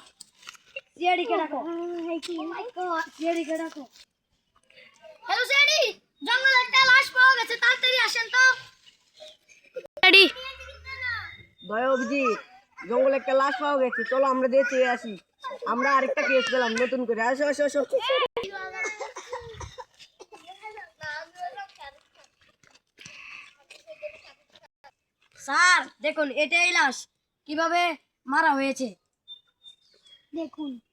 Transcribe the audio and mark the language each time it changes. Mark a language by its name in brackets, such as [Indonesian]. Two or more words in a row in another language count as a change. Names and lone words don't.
[Hindi] सेरी के रखो. [English] Oh my god! [Hindi] सेरी के रखो. [English] Hello Seri, [Bangla] জঙ্গলে একটা লাশ পাওয়া গেছে, তাড়াতাড়ি আসেন তো। Seri. ভাই অভিজিৎ, জঙ্গলে একটা লাশ পাওয়া গেছে, চলো আমরা দেখে আসি। আমরা আরেকটা কেস পেলাম নতুন করে। আসো আসো আসো। স্যার দেখুন এটাই লাশ, কিভাবে মারা হয়েছে দেখুন।